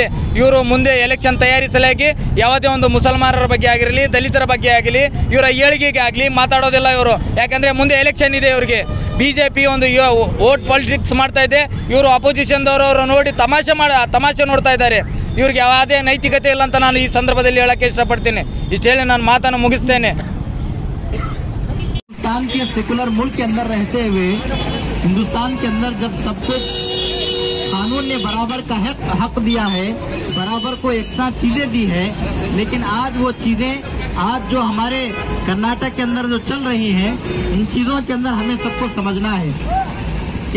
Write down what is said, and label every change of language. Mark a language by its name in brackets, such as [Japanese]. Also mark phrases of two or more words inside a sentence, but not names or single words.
[Kannada] ಇವರು ಮುಂದೆ ಎಲೆಕ್ಷನ್ ತಯಾರಿಸಲಾಗಿ ಯಾವುದೇ ಒಂದು ಮುಸಲ್ಮಾನರ ಬಗ್ಗೆ ಆಗಿರಲಿ ದಲಿತರ ಬಗ್ಗೆ ಆಗಲಿ ಇವರ ಏಳಿಗೆಗೆ ಆಗಲಿ ಮಾತಾಡೋದಿಲ್ಲ ಇವರು. ಯಾಕಂದರೆ ಮುಂದೆ ಎಲೆಕ್ಷನ್ ಇದೆ ಇವರಿಗೆ. BJP ಒಂದು [English] vote politics [Kannada] ಮಾಡ್ತಾ ಇದೆ. ಇವರು ಅಪೋಸಿಷನ್ದವರು ನೋಡಿ ತಮಾಷೆ ನೋಡ್ತಾ ಇದ್ದಾರೆ. ಇವ್ರಿಗೆ ಯಾವುದೇ ನೈತಿಕತೆ ಇಲ್ಲ ಅಂತ ನಾನು ಈ ಸಂದರ್ಭದಲ್ಲಿ ಹೇಳೋಕ್ಕೆ ಇಷ್ಟಪಡ್ತೀನಿ. ಇಷ್ಟು ಹೇಳಿ ನಾನು ಮಾತನ್ನು ಮುಗಿಸ್ತೇನೆ. [Hindi] हिंदुस्तान के सेकुलर मुल्क के अंदर रहते हुए हिंदुस्तान के अंदर जब सबको कानून ने बराबर का हक दिया है, बराबर को एक साथ चीजें दी है, लेकिन आज वो चीजें जो हमारे कर्नाटक के अंदर जो चल रही हैं, इन चीजों के अंदर हमें सबको समझना है कि